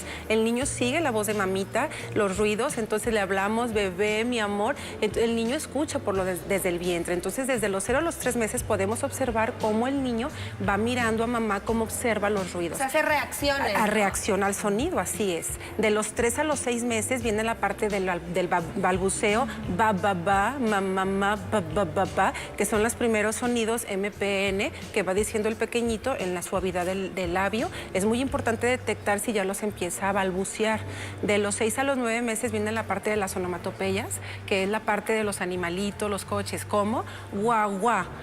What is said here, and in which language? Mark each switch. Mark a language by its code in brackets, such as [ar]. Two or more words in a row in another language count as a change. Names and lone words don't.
[es] El niño sigue la voz de mamita, los ruidos, entonces le hablamos, bebé, mi amor. El niño escucha desde el vientre. Entonces, desde los 0 a los 3 meses podemos observar cómo el niño va mirando a mamá, cómo observa los ruidos. Se hace reacciones. A reacción al sonido, así es. De los 3 a los 6 meses viene la parte del balbuceo, ba, ba, ba, ma, ma, ma, ba, ba, ba, ba, que son los primeros sonidos MPN que va diciendo el pequeñito en la suavidad del labio. Es muy importante detectar si ya los empieza a balbucear. De los 6 a los 9 meses viene la parte de las onomatopeyas, que es la parte de los animalitos, los coches, como guau, guau.